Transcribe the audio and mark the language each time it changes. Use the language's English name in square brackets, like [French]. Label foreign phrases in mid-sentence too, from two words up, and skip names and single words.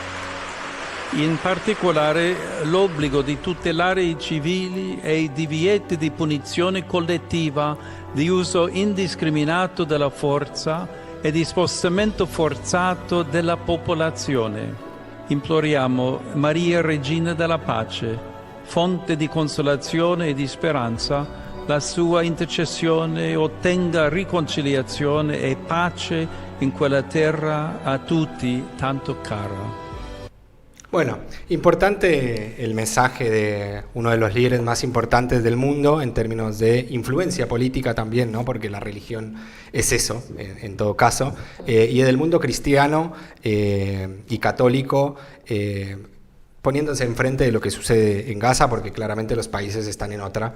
[Italian] In particolare l'obbligo di tutelare i civili e i divieti di punizione collettiva di uso indiscriminato della forza e di spostamento forzato della popolazione. Imploriamo Maria Regina della Pace, fonte di consolazione e di speranza, la sua intercessione ottenga riconciliazione e pace in quella terra a tutti tanto cara. [Spanish] Bueno, importante el mensaje de uno de los líderes más importantes del mundo en términos de influencia política también, ¿no? Porque la religión es eso, en todo caso, y del mundo cristiano y católico, poniéndose enfrente de lo que sucede en Gaza, porque claramente los países están en otra.